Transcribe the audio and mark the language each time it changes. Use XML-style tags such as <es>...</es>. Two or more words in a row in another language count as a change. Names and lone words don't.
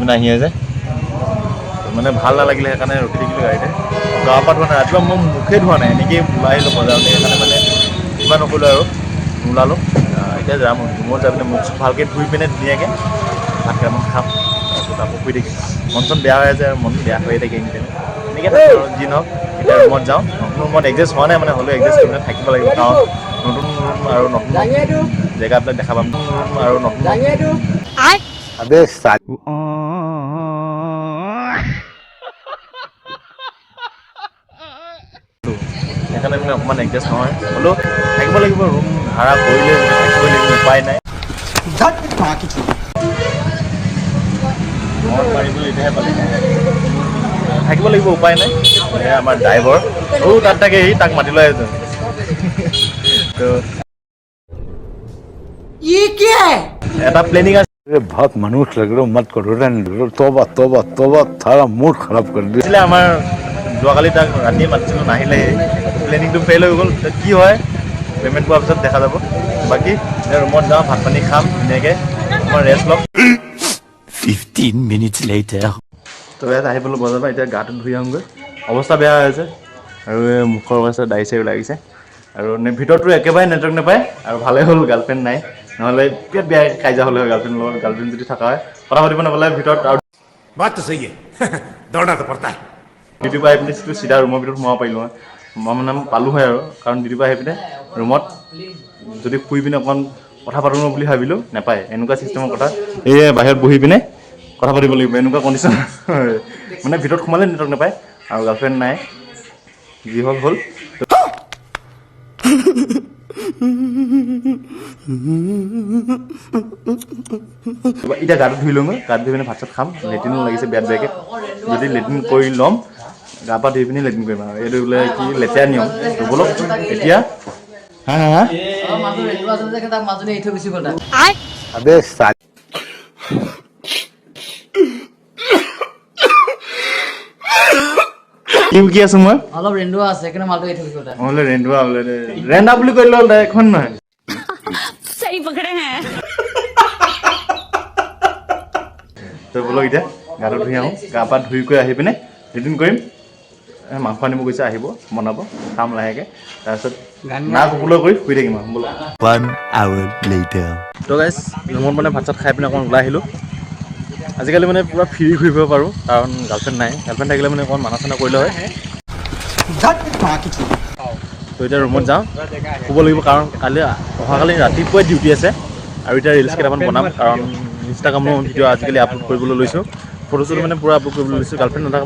<as>পিনে আহি আছে মানে ভাল নালাগিলে সেইকাৰণে ৰখি থাকিলোঁ গাড়ীতে গাঁৱৰ পৰা ধোৱা নাই ৰাতিপুৱা মই মুখে ধোৱা নাই এনেকৈয়ে ওলাই আহিলোঁ বজাৰতে সেইকাৰণে মানে কিবা নকৰিলোঁ আৰু নোলালোঁ এতিয়া যাম ৰুমত যাই পিনে মুখ ভালকৈ ধুই পিনে ধুনীয়াকৈ ভাত কেইটামান খাম তাৰপিছত আকৌ শুই থাকিম মন চন বেয়া হৈ আছে আৰু মন বেয়া হৈয়ে থাকে এনেকৈ থাকে আৰু যি নহওক এতিয়া ৰুমত যাওঁ নতুন ৰুমত এডজাষ্ট হোৱা নাই মানে হ'লেও এডজাষ্ট কৰি থাকিব লাগিব কাৰণ নতুন ৰুম আৰু নতুন জেগাবিলাক দেখা পাম নতুন ৰুম আৰু নতুন</as> <hi>अबे साल</hi> <as>সেইকাৰণে মানে অকণমান এডজাষ্ট নহয় হ'লেও থাকিব লাগিব ৰুম ভাড়া কৰিলে থাকিবই লাগিব উপায় নাই মন মাৰিবলৈ এতিয়াহে পালে থাকিব লাগিব উপায় নাই এয়া আমাৰ ড্ৰাইভাৰ তাত থাকে সি তাক মাতি লৈ আহিছোঁ তো এটা প্লেনিং আছে</as> <hi>अरे बहुत मनुष्य लग रहे हो मत करो रहने दो तौबा तौबा तौबा थारा मूड खराब कर दिया</hi> <as>আছিলে আমাৰ যোৱাকালি তাক ৰাতিয়ে মাতিছিলোঁ নাহিলে প্লেনিংটো ফেইল হৈ গ'ল কি হয় পে'মেণ্ট পোৱাৰ পিছত দেখা যাব বাকী ৰুমত যাওঁ ভাত পানী খাম ধুনীয়াকৈ অকণমান ৰেষ্ট ল'ম</as> <en>15 minutes later.</en> <as>তো ইয়াত আহি পেলাই বজাৰৰ পৰা এতিয়া গাটো ধুই আহোঁগৈ অৱস্থা বেয়া হৈ আছে আৰু এই মুখৰ অৱস্থা দাঢ়ি চাৰি লাগিছে আৰু ভিতৰতো একেবাৰে নেটৱৰ্ক নাপায় আৰু ভালেই হ'ল গাৰ্লফ্ৰেণ্ড নাই নহ'লে বিৰাট বেয়া কাজিয়া হ'লে হয় গাৰ্লফ্ৰেণ্ডৰ লগত গাৰ্লফ্ৰেণ্ড যদি থকা হয় কথা পাতিব নাপালে ভিতৰত আৰু</as> <hi>बात तो सही है दौड़ना तो पड़ता है</hi> <as>ডিউটিৰ পৰা আহি পিনে চিধা ৰুমৰ ভিতৰত সোমাব পাৰিলোঁ হয় মই মানে পালোঁ হয় আৰু কাৰণ ডিউটিৰ পৰা আহি পিনে ৰুমত যদি শুই পিনে অকণমান কথা পাতোঁ বুলি ভাবিলোঁ নাপায় এনেকুৱা ছিষ্টেমৰ কথা এই বাহিৰত বহি পিনে কথা পাতিব লাগিব এনেকুৱা কণ্ডিশ্যন মানে ভিতৰত সোমালে নেটৱৰ্ক নাপায় আৰু গাৰ্লফ্ৰেণ্ড নাই যি হ'ল হ'ল এতিয়া গাটো ধুই লওঁগৈ গাটো ধুই পিনে ভাত চাত খাম লেট্ৰিনো লাগিছে বেয়া বেয়াকৈ যদি লেট্ৰিন কৰি ল'ম গা পা ধুই পিনি লেট্ৰিন কৰিম আৰু এইটো বোলে কি লেতেৰা নিয়ম ব'লক এতিয়া হা হা হা মাজুলী এনেকুৱা আছে যে তাক মাজুলী এৰি থৈ গুচি গ'ল তাক</as> <hi>अबे साल</hi> <as>কি আছোঁ মই অলপ ৰেন্দুৱা আছে সেইকাৰণে মালটো এৰি থৈ গুচি গ'ল তাক বোলে ৰেন্দুৱা বোলে ৰেন্দা বুলি কৈ ল'ল এখন নহয়</as> <hi>सही पकड़े हैं</hi> <as>তই ব'লক এতিয়া গাটো ধুই আহোঁ গা পা ধুই কৰি আহি পিনে লেট্ৰিন কৰিম মাংস আনিব গৈছে আহিব বনাব খাম লাহেকৈ তাৰপিছত না কুকুলৈ কৰি শুই থাকিম আৰু ব'লক</as> <en>1 hour later.</en> <as>তো গাইজ ৰুমত মানে ভাত চাত খাই পিনে অকণমান ওলাই আহিলোঁ আজিকালি মানে পূৰা ফ্ৰী ঘূৰি ফুৰিব পাৰোঁ কাৰণ গাৰ্লফ্ৰেণ্ড নাই গাৰ্লফ্ৰেণ্ড থাকিলে মানে অকণমান মানা চানা কৰিলে হয় তো এতিয়া ৰুমত যাওঁ শুব লাগিব কাৰণ অহাকালি ৰাতিপুৱাই ডিউটি আছে আৰু এতিয়া ৰিলচ কেইটামান বনাম কাৰণ ইনষ্টাগ্ৰামৰ ভিডিঅ' আজিকালি আপলোড কৰিবলৈ লৈছোঁ ফটো চটো মানে পূৰা আপলোড কৰিবলৈ লৈছোঁ গাৰ্লফ্ৰেণ্ড নাথাকিব</as>